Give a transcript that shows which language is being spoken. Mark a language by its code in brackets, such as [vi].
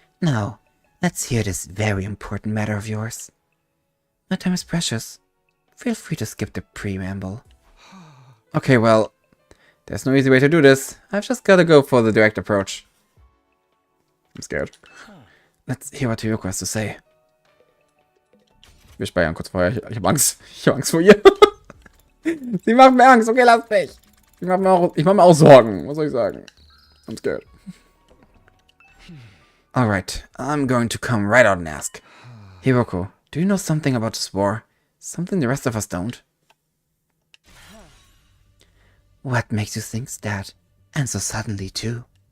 [en] Now, let's hear this very important matter of yours. My time is precious. Feel free to skip the preamble. Okay, well, there's no easy way to do this. I've just gotta go for the direct approach. I'm scared. Let's hear what Hiroko has to say. [de] Wir speichern kurz vorher. Ich hab Angst. Ich hab Angst vor ihr. Sie macht mir Angst. Okay, lass mich. Ich mach mir auch Sorgen. Was soll ich sagen? [en] I'm scared. Alright, I'm going to come right out and ask. Hiroko, do you know something about this war? Something the rest of us don't? What makes you think that? And so suddenly, too?